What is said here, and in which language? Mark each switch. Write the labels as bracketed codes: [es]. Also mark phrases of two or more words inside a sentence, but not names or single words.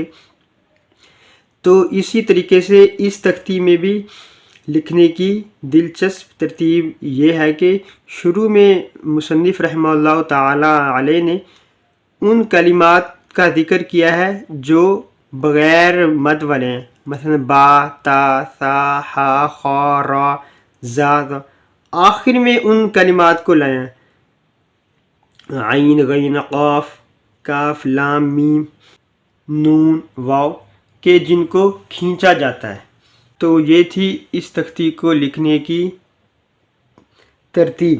[ur] تو اسی طریقے سے اس تختی میں بھی لکھنے کی دلچسپ ترتیب یہ ہے کہ شروع میں مصنف رحمہ اللہ تعالی علیہ نے ان کلمات کا ذکر کیا ہے جو بغیر مد والے ہیں، مثلا با، تا، سا، ہا، خا، را، زا، ذا۔ آخر میں ان کلمات کو لائیں، عین، غین، قاف، کاف، لام، میم، نون، واو، کہ جن کو کھینچا جاتا ہے۔ تو یہ تھی اس تختی کو لکھنے کی ترتیب۔